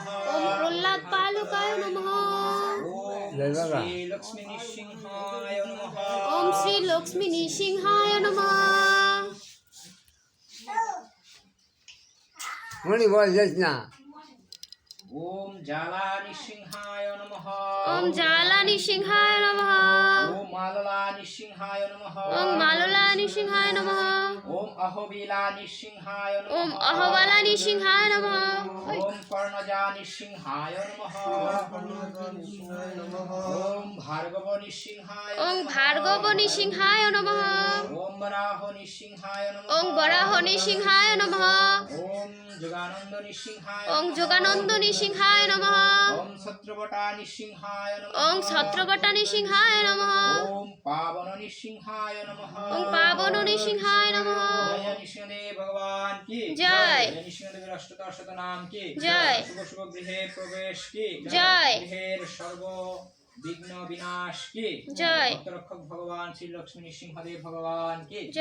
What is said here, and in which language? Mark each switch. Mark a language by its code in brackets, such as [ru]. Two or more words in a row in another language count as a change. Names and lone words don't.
[sa] ওম প্রহ্লাদ পালকায় নমঃ ওম [bn] জয় বাবা। [sa] শ্রী লক্ষ্মী নৃসিংহায় নমঃ ওম শ্রী লক্ষ্মী নৃসিংহায় নমঃ [bn] মনি বল যাস না [sa] ওম জ্বালা নৃসিংহায় নমঃ ওম জ্বালা নৃসিংহায় নমঃ ওম মাললা নৃসিংহায় নমঃ ওম মাললা নৃসিংহায় নমঃ ওম অহবিলা নৃসিংহায় ওম নমঃ অহবালা নৃসিংহায় নমঃ ওম কর্ণজা নৃসিংহায় নমঃ ওম ভার্গব নৃসিংহায় ওম নমঃ ভার্গব নৃসিংহায় নমঃ ওম বরাহ নৃসিংহায় নমঃ ওম বরাহ নৃসিংহায় নমঃ ওম যোগানন্দ নৃসিংহায় ওম নমঃ যোগানন্দ নৃসিংহায় নমঃ ওম ছত্রবটা নৃসিংহায় নমঃ ওম ছত্রবটা নৃসিংহায় নমঃ ওম পাবন নৃসিংহায় নমঃ ওম পাবন নৃসিংহায় নমঃ [bn] জয় নৃসিংহদেব ভগবান কি জয়। নৃসিংহদেবের অষ্টদশ নাম কি জয়। শুভ শুভ গৃহে প্রবেশ কি জয়। গৃহের সর্ব বিঘ্ন বিনাশ কি জয়। ভক্তরক্ষক ভগবান শ্রী লক্ষ্মী নৃসিংহদেব ভগবান কি